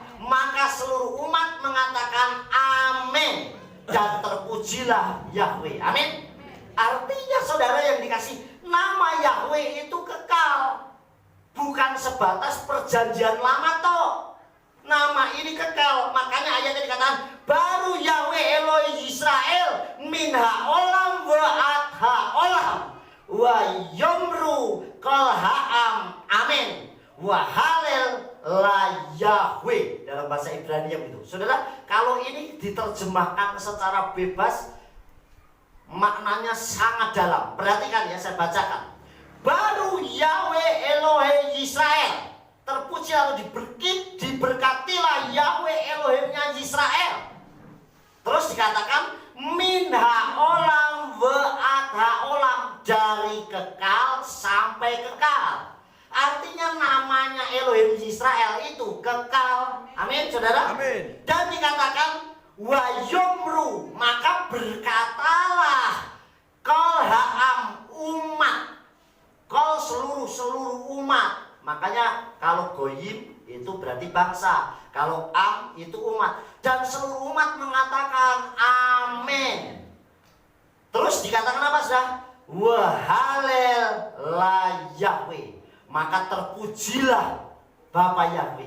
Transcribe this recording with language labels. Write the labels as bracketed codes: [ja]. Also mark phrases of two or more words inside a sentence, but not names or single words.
[id] Maka seluruh umat mengatakan amin. Dan terpujilah Yahweh. Amin. Artinya saudara yang dikasih, nama Yahweh itu kekal. Bukan sebatas perjanjian lama toh. Nama ini kekal. Makanya ayatnya dikatakan [he] ברוך יהוה אלהים ישראל מן העולם ו עד העולם ויאמרו כל העם אמן והלל ליהוה, [id] dalam bahasa Ibrani itu. Saudara, kalau ini diterjemahkan secara bebas, maknanya sangat dalam. Perhatikan ya, saya bacakan. [he] ברוך יהוה אלהים ישראל, [id] terpuji atau diberkatilah Yahweh Elohimnya Israel. Terus dikatakan [he] מן העולם ו עד העולם, [id] dari kekal sampai kekal. Artinya namanya Elohim Israel itu kekal. Amin saudara. Amin. Dan dikatakan [he] ויאמרו, [id] maka berkatalah [he] כל העם, [id] umat. Kol seluruh umat. Makanya kalau goyim itu berarti bangsa, kalau am itu umat. Dan seluruh umat mengatakan amin. Terus dikatakan apa saudara? [he] והלל ליהוה, [id] maka terpujilah Bapa Yahweh.